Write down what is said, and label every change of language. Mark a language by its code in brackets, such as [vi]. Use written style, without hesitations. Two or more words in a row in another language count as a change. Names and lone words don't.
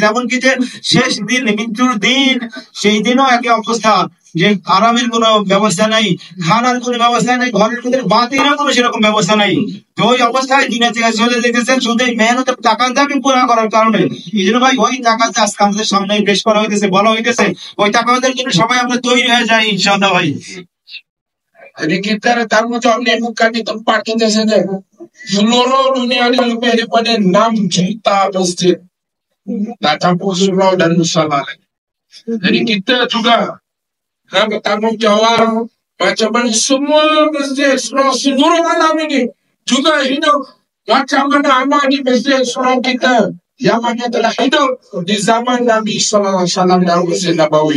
[bn] এমনকি যে শেষ দিন, মৃত্যুর দিন, সেই দিনও একই অবস্থা, যে আরামের কোনো ব্যবস্থা নাই, খানার কোনো ব্যবস্থা নাই, ঘরের ভিতরে বাতিরও কোনো সেরকম ব্যবস্থা নাই। তো ওই অবস্থায় দিনে থেকে চলে যেতেছেন শুধু এই মেহনতের টাকাটাকে পুরা করার কারণে। এই জন্য ভাই ওই টাকা আজকে আমাদের সামনে পেশ করা হইতেছে, বলা হইতেছে, ওই টাকাদের জন্য সবাই আমরা তৈরি hয়ে যাই ইনশাআল্লাহ ভাই। [ms] Jadi kita tanggungjawab ni bukan di tempat kita saja. Seluruh dunia ni lebih daripada 6 juta masjid. Tak campur surau dan musalah. Jadi kita juga nak bertanggungjawab macam mana semua masjid seluruh alam ini juga hidup macam mana amal di masjid surau kita yang mana telah hidup di zaman Nabi SAW dan Masjid Nabawi.